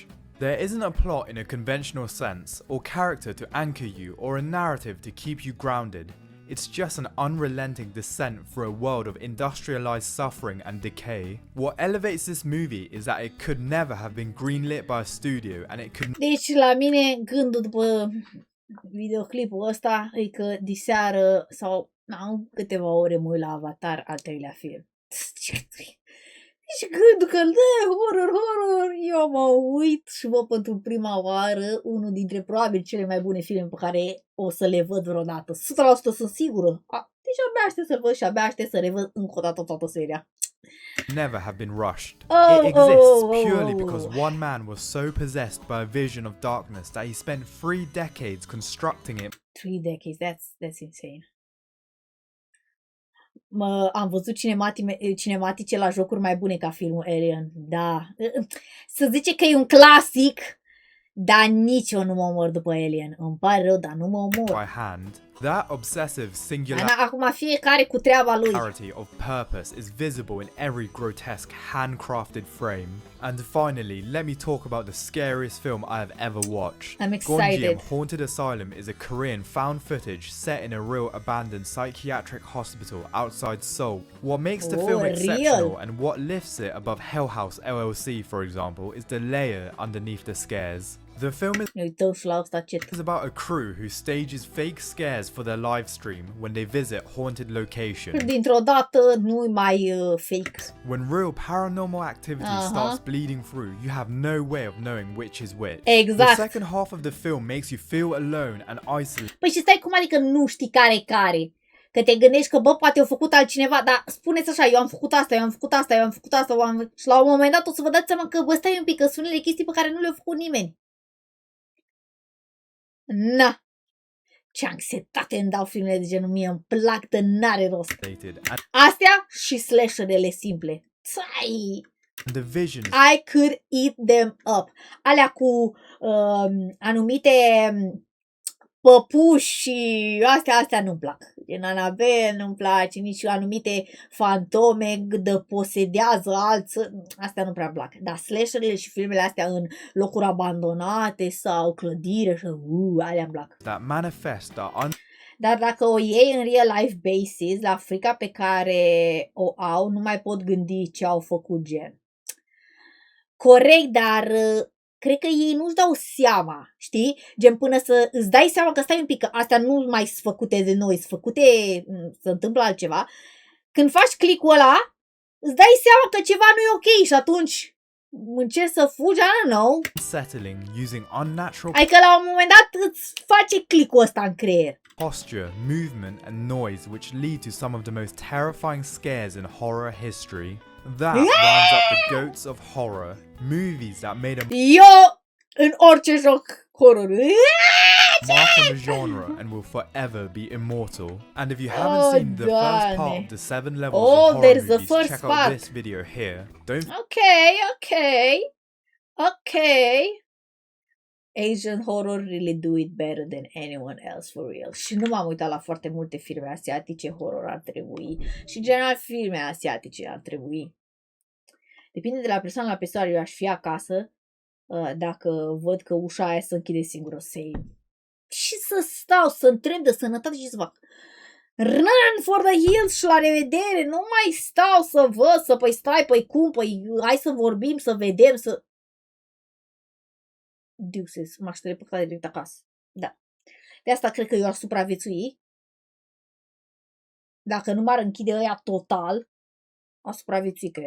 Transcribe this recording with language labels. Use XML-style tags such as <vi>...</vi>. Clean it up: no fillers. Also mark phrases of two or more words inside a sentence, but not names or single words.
<en>There isn't a plot in a conventional sense, or character to anchor you, or a narrative to keep you grounded. It's just an unrelenting descent through a world of industrialized suffering and decay. What elevates this movie is that it could never have been greenlit by a studio and it could</en> <ro>Deci la mine gândul după Videoclipul ăsta e că diseară sau în câteva ore mă uit la Avatar, al treilea film. Și gândul că horror, eu mă uit și văd pentru prima oară unul dintre probabil cele mai bune filme pe care o să le văd vreodată. 100% sunt sigură. Deci abia aștept să-l văd și abia aștept să revăd încă o dată toată seria.</ro> <en>Never have been rushed. It exists purely because one man was so possessed by a vision of darkness that he spent 3 decades constructing it. 3 decades, that's insane.</en> <ro>Am văzut cinematice la jocuri mai bune ca filmul Alien. Da. Să zice că e un clasic, dar nici eu nu mă omor după Alien. Îmi pare rău, dar nu mă omor.</ro> <en>By hand, that obsessive</en> <ro>Acum fiecare cu treaba lui.</ro> <en>singularity of purpose is visible in every grotesque handcrafted frame. And finally, let me talk about the scariest film I have ever watched. I'm excited. Gonjiam Haunted Asylum is a Korean found footage set in a real abandoned psychiatric hospital outside Seoul. What makes the film exceptional and what lifts it above Hell House LLC, for example, is the layer underneath the scares. The film is about a crew who stages fake scares for their live stream when they visit haunted locations.</en> <ro>Dintr-o dată nu-i mai fake.</ro> <en>When real paranormal activity starts bleeding through, you have no way of knowing which is which.</en> <ro>Exact.</ro> <en>The second half of the film makes you feel alone and isolated.</en> <ro>Păi și stai, cum adică nu știi care-i care? Că te gândești că, bă, poate au făcut altcineva, dar spuneți așa, eu am făcut asta, și la un moment dat o să vă dați seama că, bă, stai un pic, că sunt unele chestii pe care nu le-a făcut nimeni. Na, ce anxietate îmi dau filmele de genul, mie îmi plac, de n-are rost. Astea și slasherele simple. Țai!</ro> <en>The vision. I could eat them up.</en> <ro>Alea cu anumite păpuși și astea nu-mi plac. Din Anabel nu-mi place, nici anumite fantome de posedează alții. Astea nu prea plac. Dar slasherele și filmele astea în locuri abandonate sau clădire și alea îmi plac.</ro> <en>That manifest</en> <ro>Dar dacă o iei în</ro> <en>real life basis,</en> <ro>la frica pe care o au, nu mai pot gândi ce au făcut gen. Corect, dar cred că ei nu-și dau seama, știi? Gen până să îți dai seama că stai un pic, că astea nu mai sunt făcute de noi, sunt făcute, se întâmplă altceva. Când faci click-ul ăla, îți dai seama că ceva nu e ok și atunci încerci să fugi,</ro> <en>I don't know. Settling using unnatural.</en> <ro>Adică la un moment dat îți face click-ul ăsta în creier.</ro> <en>Posture, movement and noise which lead to some of the most terrifying scares in horror history. That rounds up the goats of horror. Movies that made a</en> <ro>Eu în orice joc horror.</ro> <en>mark on the genre and will forever be immortal. And if you haven't seen the first part of the 7 levels of horror there's a movies, first check part. out this video here. Don't Okay. Asian horror really do it better than anyone else, for real.</en> <ro>Și nu m-am uitat la foarte multe filme asiatice, horror ar trebui. Și în general filme asiatice ar trebui. Depinde de la persoană la persoană. Eu aș fi acasă dacă văd că ușa aia se închide singură. Și să stau, să întreb de sănătate și să fac</ro> <en>run for the hills</en> <ro>și la revedere. Nu mai stau să văd, păi stai, păi cum, păi hai să vorbim, să vedem, să... Deuces, m-aș telepăca direct acasă. Da. De asta cred că eu aș supraviețui. Dacă nu m-ar închide ăia total, aș supraviețui, cred.</ro>